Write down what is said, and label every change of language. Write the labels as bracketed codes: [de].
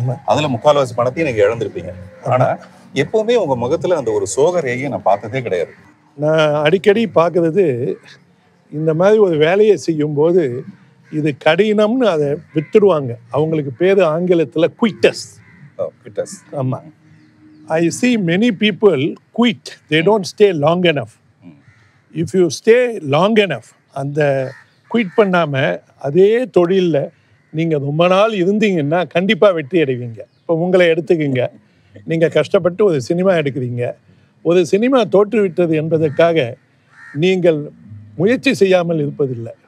[ta] அதுல 3/4 பணத்தையும் நீங்க இழந்திருப்பீங்க. ஆனா எப்பவுமே உங்க முகத்துல அந்த ஒரு சோக ரேகையை நான் பார்த்ததே கிடையாது. நான் அடிக்கடி பார்க்கறது, இந்த மாதிரி ஒரு வேலையை செய்யும்போது இது கடினம்னு அதை விட்டுடுவாங்க. அவங்களுக்கு பேர் ஆங்கிலத்தில் குயிட்டஸ். [en] ஆமாம், I see many people quit, they don't stay long enough. If you stay long enough, [ta] அந்த குயிட் பண்ணாமல் அதே தொழிலில் நீங்கள் ரொம்ப நாள் இருந்தீங்கன்னா கண்டிப்பாக வெற்றி அடைவீங்க. இப்போ உங்களை எடுத்துக்கிங்க, நீங்கள் கஷ்டப்பட்டு ஒரு சினிமா எடுக்கிறீங்க. ஒரு சினிமா தோற்றுவிட்டது என்பதற்காக நீங்கள் முயற்சி செய்யாமல் இருப்பதில்லை.